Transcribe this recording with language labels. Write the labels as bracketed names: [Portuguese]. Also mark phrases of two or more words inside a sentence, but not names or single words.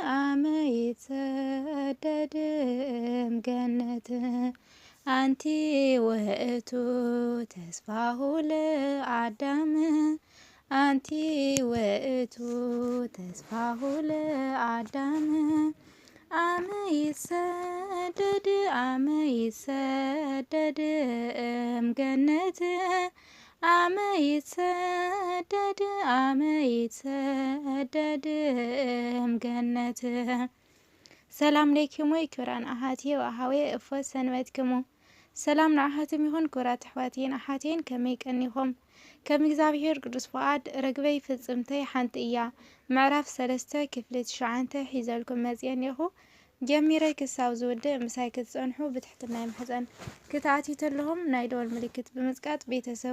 [Geez] እምገነት አንቲ ውእቱ ተስፋሁ ለአዳም አንቲ ውእቱ ተስፋሁ ለአዳም አመ ይሰደድ እምገነት አመ ይሰደድ እምገነት። ሰላም ለይክሙ ክብራን አሐትየ ወአኀውየ እፎ ሰንበትክሙ። [Tigrinya] ሰላም ንአሐትም ይሁን ክብራት ኣሕዋትየን ኣሓትየን ከመይ ቀኒኹም? ከም እግዚአብሔር ቅዱስ ፈቃድ ረግበይ ፍጽምተይ ሓንቲ እያ። ምዕራፍ 3 ክፍሊ 9 ሒዘልኩም መጽአ እኒኹ። ጀሚረይ ክሳብ ዝውድእ ምሳይ ክትጸንሑ ብትሕትና ይምሕፀን። ክትኣትዩ ተለኹም ናይ ደወል ምልክት ብምጽቃጥ ቤተሰብ